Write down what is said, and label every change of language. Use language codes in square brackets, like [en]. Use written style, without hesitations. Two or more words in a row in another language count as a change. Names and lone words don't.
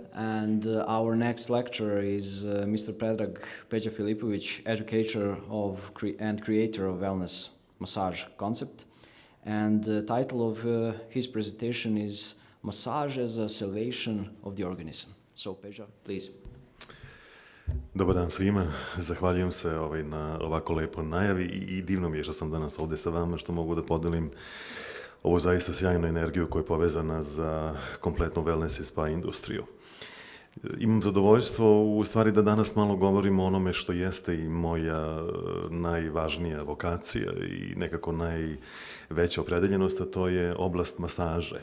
[en] And our next lecturer is Mr. Predrag Peđa Filipović, educator and creator of wellness massage concept. And the title of his presentation is Massage as a Salvation of the Organism. So, Peđa, please. [sr] Dobar dan svima, zahvaljujem se na ovako lepoj najavi i divno mi je što sam danas ovdje sa vama, što mogu da podelim ovu zaista sjajnu energiju koja je povezana za kompletnu wellness i spa industriju. Imam zadovoljstvo u stvari da danas malo govorimo o onome što jeste i moja najvažnija vokacija i nekako najveća opredeljenost, a to je oblast masaže.